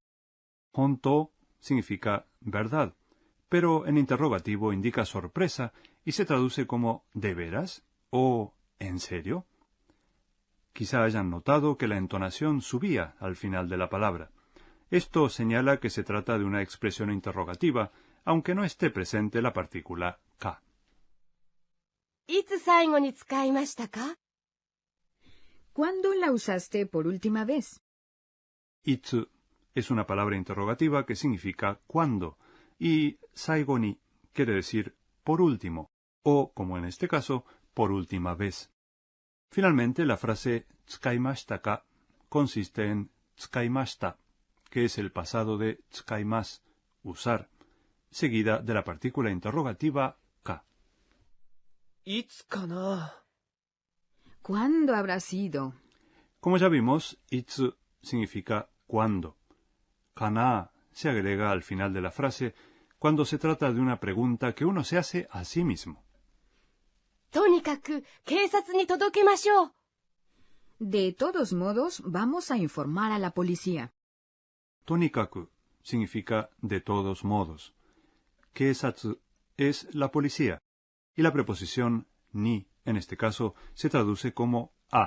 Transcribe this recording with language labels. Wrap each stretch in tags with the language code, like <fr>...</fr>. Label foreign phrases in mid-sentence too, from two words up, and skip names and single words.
<es>Honto significa verdad, pero en interrogativo indica sorpresa y se traduce como ¿de veras? O ¿en serio? Quizá hayan notado que la entonación subía al final de la palabra. Esto señala que se trata de una expresión interrogativa, aunque no esté presente la partícula ka.</es> <ja>いつ最後に使いましたか？</ja> <es>¿Cuándo la usaste por última vez? Itsu es una palabra interrogativa que significa cuándo, y</es> <ja>最後に</ja> <es>quiere decir por último, o, como en este caso, por última vez. Finalmente, la frase</es> <ja>使いましたか</ja> <es>consiste en tsukaimashita, que es el pasado de tsukaimasu, usar, seguida de la partícula interrogativa ka.</es> <ja>いつかな。</ja> <es>¿Cuándo habrá sido? Como ya vimos, itsu significa cuándo. Kana se agrega al final de la frase cuando se trata de una pregunta que uno se hace a sí mismo.</es> <ja>とにかく警察に届けましょう。</ja> <es>De todos modos, vamos a informar a la policía. Tonikaku significa de todos modos. Keisatsu es la policía, y la preposición ni, en este caso, se traduce como a.</es>